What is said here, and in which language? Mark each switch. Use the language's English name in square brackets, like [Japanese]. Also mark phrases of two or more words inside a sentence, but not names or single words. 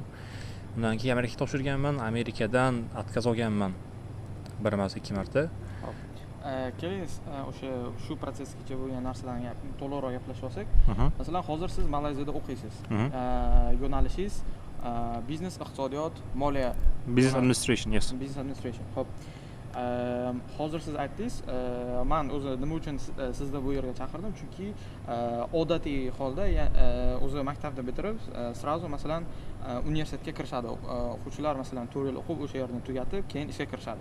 [Uzbek] Undan keyin Amerikaga topshirganman. Amerikadan отказ olganman. Bir emas, 2 marta. Keling, shu protsesgacha bo'lgan narsalarni to'liqroq gaplashib olsak. Masalan, hozir siz Malayziyada o'qiysiz. Yo'nalishingiz biznes, iqtisodiyot, moliya, [English] Business administration, yes. Business administration. [Uzbek] Xo'p. Hozir siz aytdingiz, men o'zi nima uchun sizni bu yerga chaqirdim? Chunki odatiy holda o'zi maktabni bitirib, srazu masalan universitetga kirishadi. O'quvchilar masalan 4 yil o'qib, o'sha yerni tugatib, keyin ishga kirishadi.